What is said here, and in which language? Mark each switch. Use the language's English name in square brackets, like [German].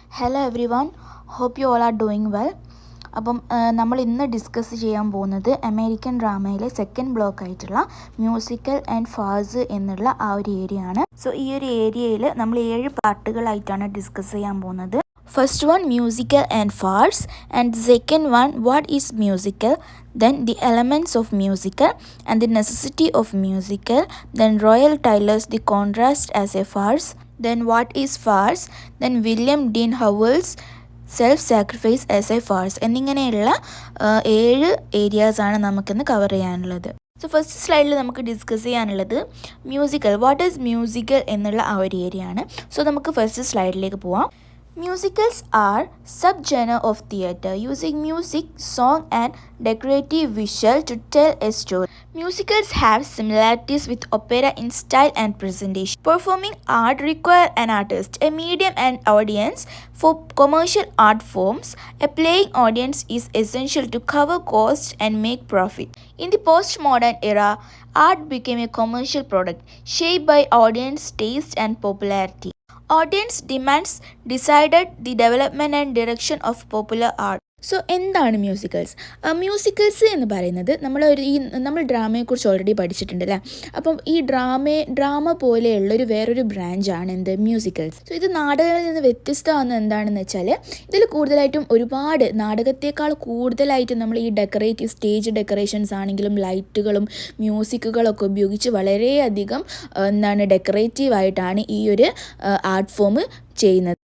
[English] Hello everyone, hope you all are doing well. [Malayalam] അപ്പം നമ്മൾ ഇന്ന് ഡിസ്കസ് ചെയ്യാൻ പോകുന്നത് അമേരിക്കൻ ഡ്രാമയിലെ സെക്കൻഡ് ബ്ലോക്ക് ആയിട്ടുള്ള മ്യൂസിക്കൽ ആൻഡ് ഫാസ് എന്നുള്ള ആ ഒരു ഏരിയ ആണ്. സോ ഈ ഒരു ഏരിയയിൽ നമ്മൾ 7 പാർട്ടുകളായിട്ടാണ് ഡിസ്കസ് ചെയ്യാൻ പോകുന്നത്. [English] first one musical and farce, and second one what is musical, then the elements of musical and the necessity of musical, then Royal Taylor's The Contrast as a Farce, then what is farce, then William Dean Howells self-sacrifice as a farce [Malayalam] എന്നിങ്ങനെയുള്ള 7 ഏരിയാസാണ് നമുക്കിന്ന് cover ചെയ്യാനുള്ളത്. So first സ്ലൈഡിൽ നമുക്ക് discuss ചെയ്യാനുള്ളത് musical, what is musical എന്നുള്ള ആ ഒരു area ആണ്. സോ നമുക്ക് ഫസ്റ്റ് സ്ലൈഡിലേക്ക് പോവാം. [English] Musicals are subgenre of theatre using music, song and decorative visual to tell a story. Musicals have similarities with opera in style and presentation. Performing art require an artist, a medium and audience. For commercial art forms, a playing audience is essential to cover costs and make profit. In the postmodern era, art became a commercial product shaped by audience taste and popularity. Audience demands decided the development and direction of popular art. [Malayalam] So എന്താണ് musicals? Musicals എന്ന് പറയുന്നത് നമ്മൾ ഡ്രാമയെക്കുറിച്ച് already പഠിച്ചിട്ടുണ്ട് അല്ലേ. അപ്പം ഈ drama പോലെയുള്ളൊരു വേറൊരു ബ്രാഞ്ചാണ് എന്ത്, മ്യൂസിക്കൽസ്. സോ ഇത് നാടകങ്ങളിൽ നിന്ന് വ്യത്യസ്തമാകുന്നത് എന്താണെന്ന് വെച്ചാൽ ഇതിൽ കൂടുതലായിട്ടും ഒരുപാട് നാടകത്തേക്കാൾ കൂടുതലായിട്ട് നമ്മൾ ഈ സ്റ്റേജ് ഡെക്കറേഷൻസ് ആണെങ്കിലും ലൈറ്റുകളും മ്യൂസിക്കുകളൊക്കെ ഉപയോഗിച്ച് വളരെയധികം ഡെക്കറേറ്റീവായിട്ടാണ് ഈ ഒരു ആർട്ട് ഫോം ചെയ്യുന്നത്.